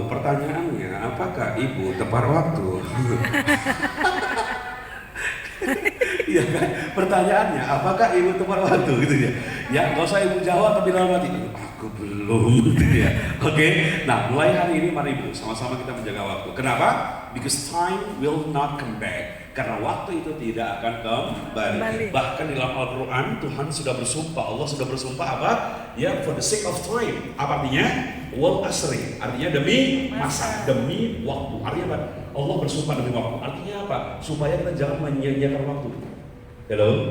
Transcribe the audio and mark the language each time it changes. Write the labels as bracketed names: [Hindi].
[Indonesian] Pertanyaannya, apakah Ibu tepat waktu? Iya kan? Pertanyaannya, apakah Ibu tepat waktu gitu ya? Ya, nggak usah Ibu jawab tapi dalam hati, aku belum gitu ya. Oke. Nah, mulai hari ini mari Ibu sama-sama kita menjaga waktu. Kenapa? [English] Because time will not come back. [Indonesian] Karena waktu itu tidak akan kembali. Bahkan di dalam Al-Quran Tuhan sudah bersumpah, Allah sudah bersumpah apa? [English] Ya, for the sake of time. [Indonesian] Apa artinya? [Arabic] Wal asri. [Indonesian] Artinya demi masa, demi waktu. Artinya apa? Allah bersumpah demi waktu. Artinya apa? Supaya kita jangan menyia-nyiakan waktu. Hello?